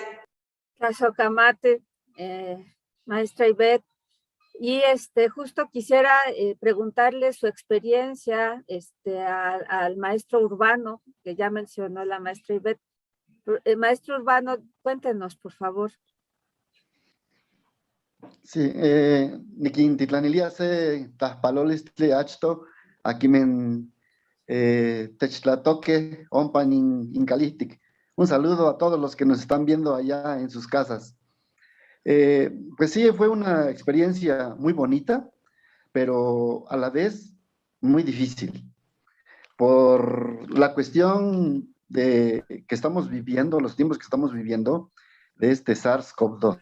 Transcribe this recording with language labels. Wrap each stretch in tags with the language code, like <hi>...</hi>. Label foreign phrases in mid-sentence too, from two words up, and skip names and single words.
<es>Gracias, Camate, maestra Ivette. Y justo quisiera preguntarle su experiencia al maestro Urbano, que ya mencionó la maestra Ivette. Maestro Urbano, cuéntenos, por favor. Sí,</es> <nah>niquintitlanilía se taspalolistli achto, aquí men techtlatoque, ompan incalistic.</nah> <es>Un saludo a todos los que nos están viendo allá en sus casas. Pues sí, fue una experiencia muy bonita, pero a la vez muy difícil, por la cuestión que estamos viviendo, los tiempos que estamos viviendo, de este SARS-CoV-2.</es>